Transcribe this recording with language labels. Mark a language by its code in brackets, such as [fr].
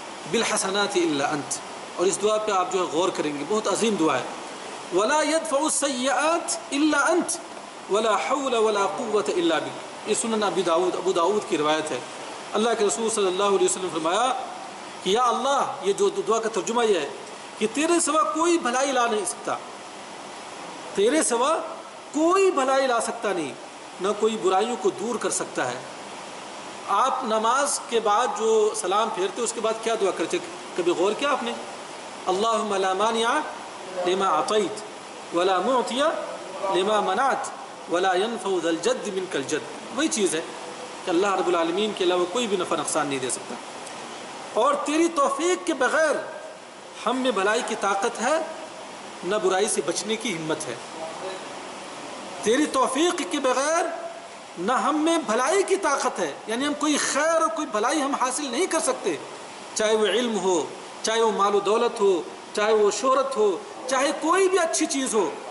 [ar] بالحسنات الا انت۔ [ur] اور اس دعا پہ آپ جو ہے غور کریں گے، بہت عظیم دعا ہے۔ [ar] ولا يدفع السیئات الا انت ولا حول ولا قوة الا بک۔ [ur] یہ سنن ابو داؤد کی روایت ہے۔ اللہ کے رسول صلی اللہ علیہ وسلم فرمایا کہ یا اللہ، یہ جو دعا کا ترجمہ یہ ہے کہ تیرے سوا کوئی بھلائی لا نہیں سکتا، تیرے سوا کوئی بھلائی لا سکتا نہیں، نہ کوئی برائیوں کو دور کر سکتا ہے۔ آپ نماز کے بعد جو سلام پھیرتے اس کے بعد کیا دعا کرتے؟ کبھی غور کیا آپ نے؟ [ar] اللہم لا مانع لما عطیت ولا معطی لما منعت ولا ينفع ذا الجد منك الجد. [ur] وہی چیز ہے کہ اللہ رب العالمین کے علاوہ کوئی بھی نفع نقصان نہیں دے سکتا. اور تیری توفیق کے بغیر ہم میں بھلائی کی طاقت ہے نہ برائی سے بچنے کی ہمت ہے. تیری توفیق کے بغیر نہ ہم میں بھلائی کی طاقت ہے، یعنی ہم کوئی خیر اور کوئی بھلائی ہم حاصل نہیں کر سکتے، چاہے وہ علم ہو، چاہے وہ مال و دولت ہو، چاہے وہ شہرت ہو، چاہے کوئی بھی اچھی چیز ہو.